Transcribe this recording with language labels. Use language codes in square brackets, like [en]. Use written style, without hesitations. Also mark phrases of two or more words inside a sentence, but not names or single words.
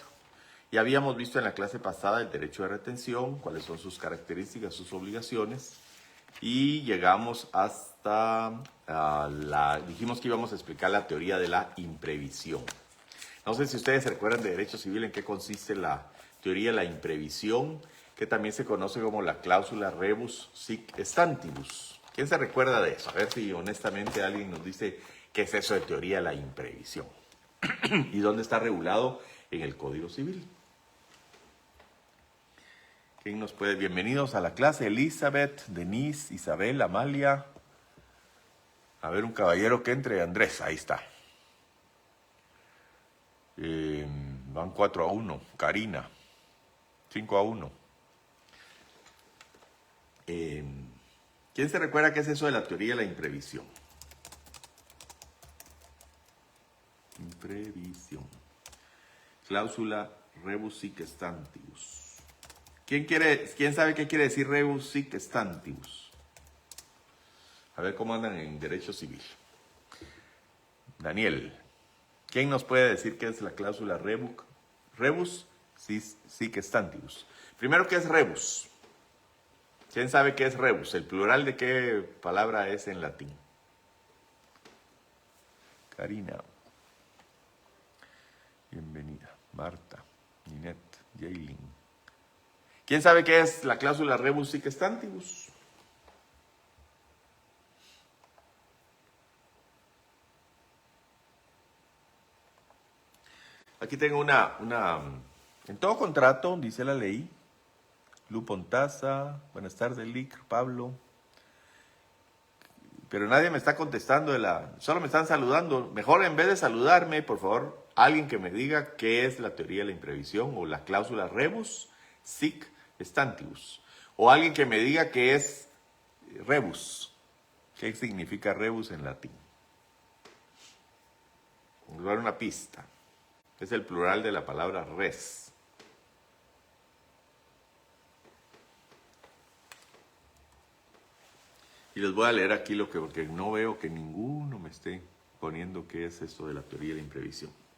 [es] Y habíamos visto en la clase pasada el derecho de retención, cuáles son sus características, sus obligaciones, y llegamos hasta dijimos que íbamos a explicar la teoría de la imprevisión. No sé si ustedes se recuerdan de derecho civil en qué consiste la teoría de la imprevisión, que también se conoce como la cláusula [la] rebus sic stantibus. [es] ¿Quién se recuerda de eso? A ver si honestamente alguien nos dice qué es eso de teoría de la imprevisión y dónde está regulado en el Código Civil. ¿Quién nos puede? Bienvenidos a la clase. Elizabeth, Denise, Isabel, Amalia. A ver, un caballero que entre. Andrés, ahí está. Van 4-1. Karina, 5-1. ¿Quién se recuerda qué es eso de la teoría de la imprevisión? Imprevisión. [la] Cláusula rebus sic stantibus. [es] ¿Quién sabe qué quiere decir [la] rebus sic stantibus? [es] A ver cómo andan en derecho civil. Daniel, ¿quién nos puede decir qué es la cláusula [la] rebus sic stantibus? [es] Primero, ¿qué es rebus? ¿Quién sabe qué es rebus? ¿El plural de qué palabra es en latín? Karina. Bienvenida. Marta, Ninette, Jaylin. ¿Quién sabe qué es la cláusula [la] rebus sic stantibus? [es] Aquí tengo en todo contrato, dice la ley, Lu Pontaza, buenas tardes, Lic, Pablo, pero nadie me está contestando solo me están saludando. Mejor en vez de saludarme, por favor, alguien que me diga qué es la teoría de la imprevisión o la cláusula [la] rebus sic stantibus. [es] O alguien que me diga qué es rebus. ¿Qué significa rebus en latín? Voy a dar una pista. Es el plural de la palabra res. Y les voy a leer aquí porque no veo que ninguno me esté poniendo qué es esto de la teoría de la imprevisión.